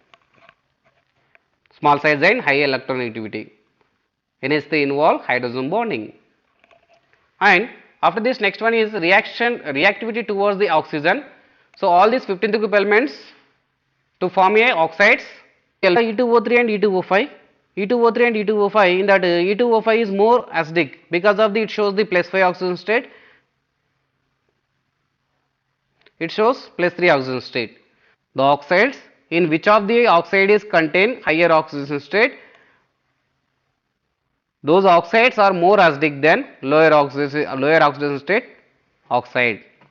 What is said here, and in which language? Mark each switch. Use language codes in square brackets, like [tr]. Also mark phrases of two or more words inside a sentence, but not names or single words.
[en] Small size and high electronegativity. NH3 involve hydrogen bonding. And after this, next one is reactivity towards the oxygen. So all these 15th group elements to form a oxides, E2O3 and E2O5. E2O3 and E2O5, in that E2O5 is more acidic because of the, it shows the plus 5 oxygen state. It shows plus 3 oxygen state. The oxides, in which of the oxide is contain higher oxygen state, those oxides are more acidic than lower oxygen state oxide.